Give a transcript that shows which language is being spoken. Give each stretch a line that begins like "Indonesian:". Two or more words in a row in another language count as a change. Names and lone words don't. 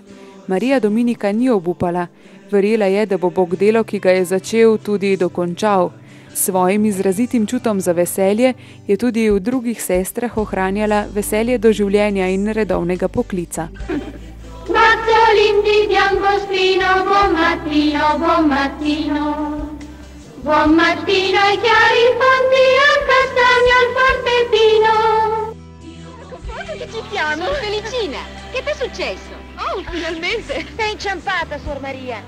Slovenian: Marija Dominika ni obupala. Verjela je, da bo Bog delo, ki ga je začel, tudi dokončal. S svojim izrazitim čutom za veselje je tudi v drugih sestrah ohranjala veselje do življenja in redovnega poklica.
Italian: Mazzolin di biancospino, buon mattino, buon mattino. Buon mattino ai chiari fonti, al castagno, al forteppino. Cosa che ci chiamo? Sono Felicina. Che ti è successo? Oh, finalmente! Sei inciampata, Suor Maria.